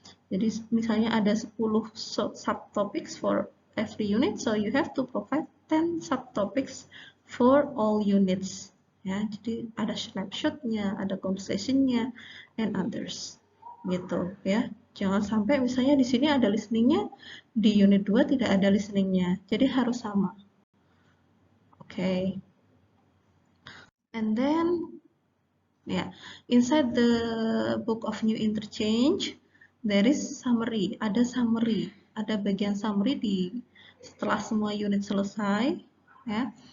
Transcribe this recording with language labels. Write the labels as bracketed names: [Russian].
[Indonesian] Jadi misalnya ada 10 subtopics [English] for every unit, so you have to provide 10 subtopics for all units. [Indonesian] Ya, jadi ada snapshot-nya, ada conversation-nya, and others. Gitu ya. Jangan sampai misalnya di sini ada listening-nya, di unit 2 tidak ada listening-nya. Jadi harus sama. Okay. [English] And then, yeah, inside the book of New Interchange, there is summary. [Indonesian] Ada summary, ada bagian summary setelah semua unit selesai, ya.